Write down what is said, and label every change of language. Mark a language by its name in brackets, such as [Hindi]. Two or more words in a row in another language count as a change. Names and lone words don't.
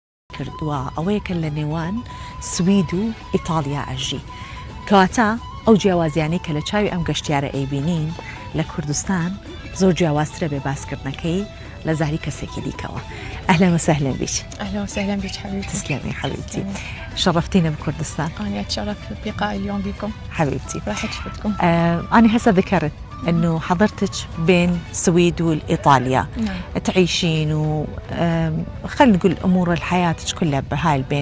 [Central Kurdish] کردووە ئەوەیە کە لە نێوان سوید و ئیتالیا ئەژی کەواتە ئەو جیاوازیانەی کە لە چاوی ئەم گەشتیارە ئەیبینین لە کوردستان زۆر جیاوازترە بێ باسکردنەکەی لە زاری کەسێکی دیکەوە. [Arabic] أهلا وسهلا بك. أهلا وسهلا بك حبيبتي. تسلمي حبيبتي. شرفتينا بكردستان. أنا أتشرف بلقاء اليوم بكم حبيبتي. راح أشوفكم. أنا هسه ذكرت أنه حضرتك بين السويد والإيطاليا. نعم. تعيشين و خلينا نقول أمور الحياة كلها بهاي البين.